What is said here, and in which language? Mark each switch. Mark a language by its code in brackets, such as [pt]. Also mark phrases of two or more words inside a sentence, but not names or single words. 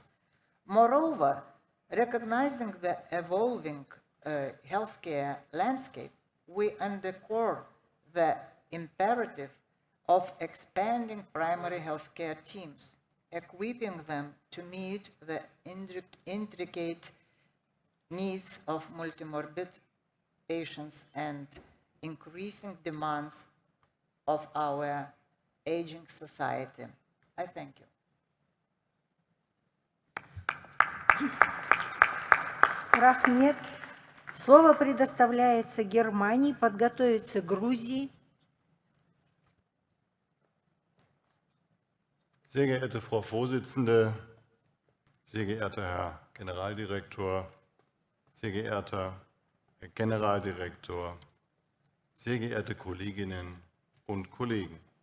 [en] Moreover, recognizing the evolving healthcare landscape, we underscore the imperative of expanding primary healthcare teams, equipping them to meet the intricate needs of multimorbid patients and increasing demands of our aging society. I thank you. [kk] Рахмет. [ru] Слово предоставляется Германии, подготовиться Грузии. [de] Sehr geehrte Frau Vorsitzende, sehr geehrter Herr Generaldirektor, sehr geehrter Herr Generaldirektor, sehr geehrte Kolleginnen und Kollegen.